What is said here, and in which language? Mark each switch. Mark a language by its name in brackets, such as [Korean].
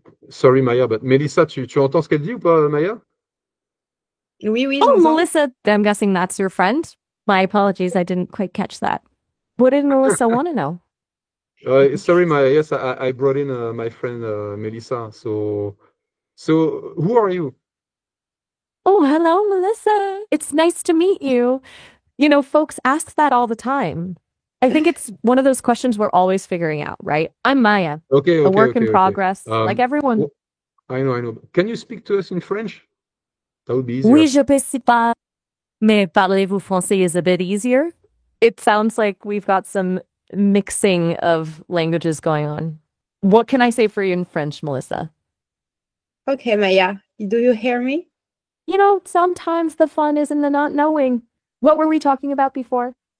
[English] Sorry, Maya, but [French] Melissa, tu entends ce qu'elle dit ou pas, Maya? Oui, oui. Oh, j'entends. [English] Melissa, I'm guessing that's your friend? My apologies, I didn't quite catch that. What did Melissa want to know? Sorry, Maya. Yes, I brought in my friend Melissa. So who are you? Oh, hello, Melissa. It's nice to meet you. You know, folks ask that all the time. I think it's one of those questions we're always figuring out, right? I'm Maya, a work in progress, like everyone. I know. Can you speak to us in French? That would be easier. [French] Oui, je peux pas. Mais parlez-vous français [English] is a bit easier? It sounds like we've got some mixing of languages going on. What can I say for you in French, Melissa? Okay, Maya. Do you hear me? You know, sometimes the fun is in the not knowing. What were we talking about before?